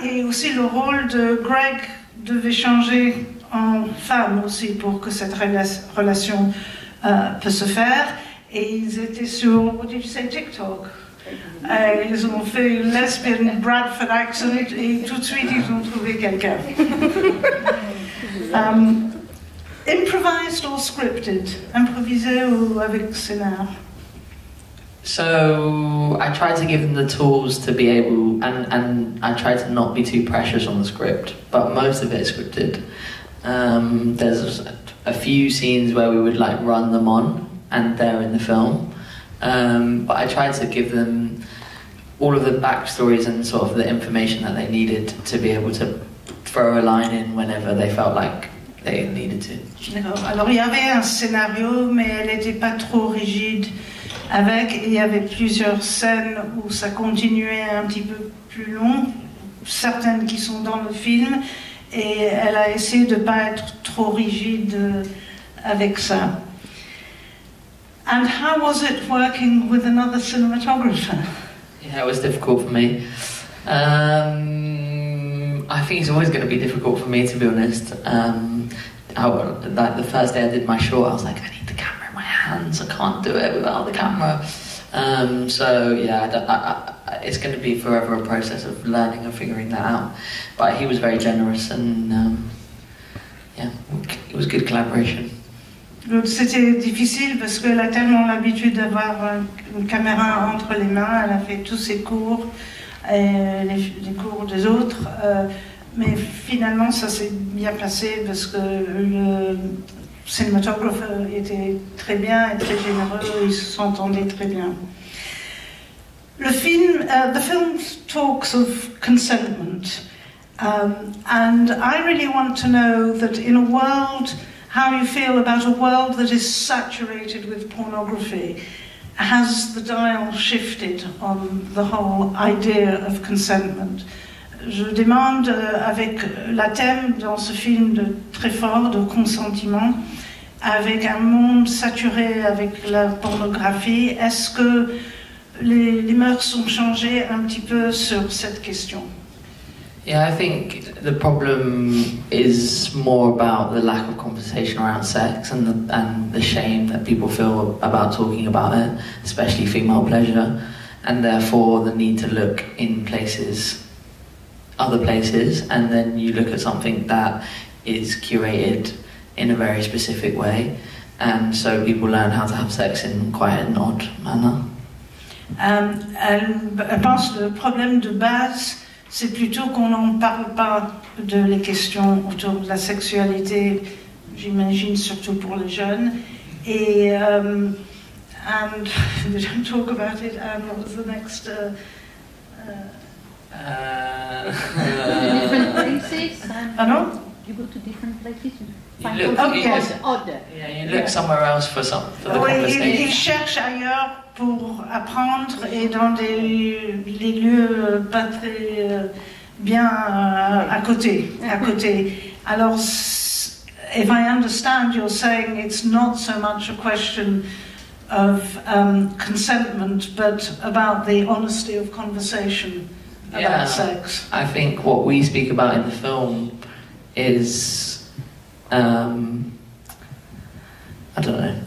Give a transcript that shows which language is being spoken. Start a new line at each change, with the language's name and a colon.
French: Et aussi le rôle de Greg devait changer en femme aussi pour que cette relation puisse se faire. Et ils étaient sur,
English: what did you say,
French: TikTok? Ils ont fait une
English: lesbian Bradford accent
French: et tout de suite ils ont trouvé quelqu'un.
English: Improvised or scripted?
French: Improvisé ou avec scénar?
English: So I tried to give them the tools to be able, and I tried to not be too precious on the script, but most of it is scripted. There's a few scenes where we would like run them on, and they're in the film. But I tried to give them all of the backstories and sort of the information that they needed to be able to throw a line in whenever they felt like they needed to.
French: D'accord. Alors il y avait un scénario, mais elle n'était pas trop rigide avec. Il y avait plusieurs scènes où ça continuait un petit peu plus long, certaines qui sont dans le film, et elle a essayé de ne pas être trop rigide avec ça.
English: And how was it working with another cinematographer? Yeah, it was difficult for me. I think it's always going to be difficult for me, to be honest. Like the first day I did my short, I was like, I need the camera in my hands. I can't do it without the camera. So yeah, it's going to be forever a process of learning and figuring that out. But he was very generous, and yeah, it was good collaboration.
French: C'était difficile parce qu'elle a tellement l'habitude d'avoir une caméra entre les mains. Elle a fait tous ses cours, les cours des autres. Mais finalement, ça s'est bien passé parce que le cinématographe était très bien et très généreux. Ils s'entendaient très bien.
English: The film talks of consentment. And I really want to know that in a world... how you feel about a world that is saturated with pornography. Has the dial shifted on the whole idea of consentment?
French: Je demande, avec la thème dans ce film très fort de consentiment, avec un monde saturé avec la pornographie, est-ce que les mœurs ont changé un petit peu sur cette question?
English: Yeah, I think the problem is more about the lack of conversation around sex and the shame that people feel about talking about it, especially female pleasure, and therefore the need to look in other places, and then you look at something that is curated in a very specific way, and so people learn how to have sex in quite an odd manner.
French: Elle pense que le problème de base, c'est plutôt qu'on n'en parle pas de les questions autour de la sexualité, j'imagine surtout pour les jeunes.
English: Et and we don't talk about it. What was the next? Different places. Pardon? You go to different places. You look somewhere else for the conversation.
French: Il cherche ailleurs pour apprendre et dans les lieux pas très bien à côté.
English: Alors, if I understand, you're saying it's not so much a question of consentment, but about the honesty of conversation about sex. I think what we speak about in the film is, I don't know.